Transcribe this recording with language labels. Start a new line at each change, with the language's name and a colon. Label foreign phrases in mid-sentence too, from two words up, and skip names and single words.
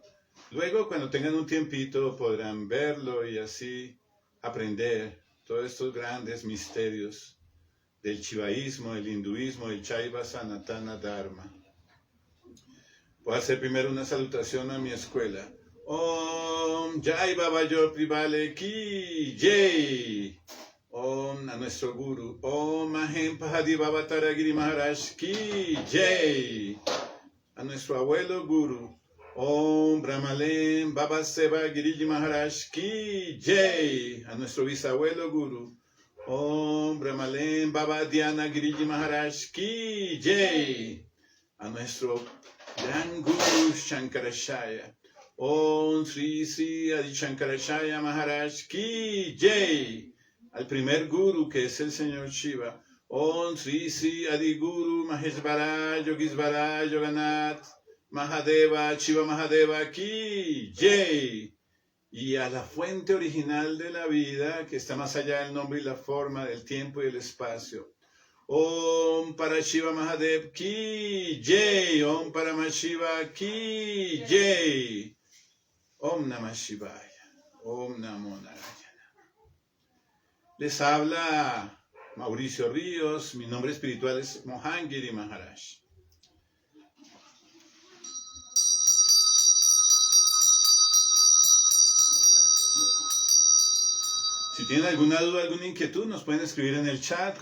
Spanish: Luego, cuando tengan un tiempito, podrán verlo y así aprender todos estos grandes misterios del shivaísmo, del hinduismo, del Shaiva Sanatana Dharma. Voy a hacer primero una salutación a mi escuela.
Hindi: ॐ जय बाबा ज्योति वाले की जय.
Spanish: Om a nuestro guru.
Hindi: ॐ महेम पहाड़ी बाबा तारागिरी महाराज की जय.
Spanish: A nuestro abuelo guru.
Hindi: ॐ ब्रह्मलेम बाबा सेवा गिरिजी महाराज की जय.
Spanish: A nuestro bisabuelo guru.
Hindi: ॐ ब्रह्मलेम बाबा ध्यान गिरिजी महाराज की जय.
Spanish: A nuestro gran guru Shankaracharya.
Hindi: ॐ श्री श्री आदि शंकराचार्य महाराज की जय.
Spanish: Al primer guru, que es el señor Shiva.
Hindi: ॐ श्री श्री आदि गुरु महेश्वर योगीश्वर योगनाथ महादेव शिव महादेव की जय.
Spanish: Y a la fuente original de la vida, que está más allá del nombre y la forma, del tiempo y el espacio.
Hindi: ॐ परशिव महादेव की जय. ॐ परमशिव की जय.
Sanskrit: Om Namah Shivaya. Om Namo Narayana.
Spanish: Les habla Mauricio Ríos. Mi nombre espiritual es Mohangiri Maharaj. Si tienen alguna duda, alguna inquietud, nos pueden escribir en el chat.